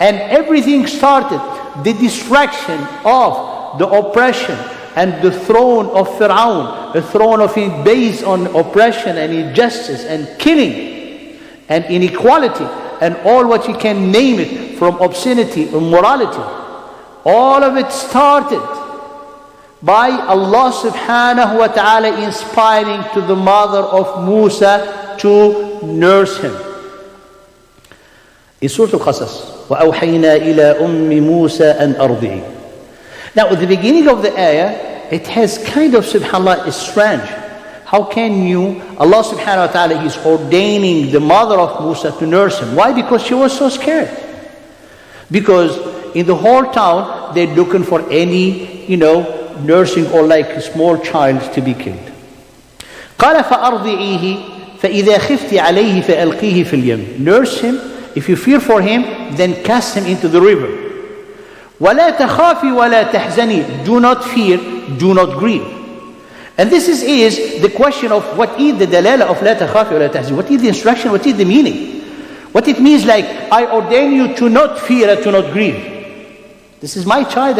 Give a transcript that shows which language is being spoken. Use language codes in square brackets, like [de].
[en] And everything started, the destruction of the oppression and the throne of Fir'aun, a throne of him based on oppression and injustice and killing and inequality and all what you can name it, from obscenity, immorality. All of it started by Allah subhanahu wa ta'ala inspiring to the mother of Musa to nurse him. [ar] In Surah Al-Qasas, وَأَوْحَيْنَا إِلَىٰ أُمِّ مُوسَىٰ أَنْ أَرْضِعِهِ. [en] Now at the beginning of the ayah, it has kind of, subhanAllah, is strange. How can you, Allah subhanahu wa ta'ala is ordaining the mother of Musa to nurse him. Why? Because she was so scared. Because in the whole town, they're looking for any, nursing or like a small child to be killed. [ar] قال فأرضعيه فإذا خفت عليه فألقيه في اليم. [en] Nurse him. If you fear for him, then cast him into the river. [ar] ولا تخافي ولا تحزني. [en] Do not fear, do not grieve. And this is the question of what is the dalala of [ar] لا تخافي ولا تحزني. [en] What is the instruction? What is the meaning? What it means, like, I ordain you to not fear and to not grieve. This is my child.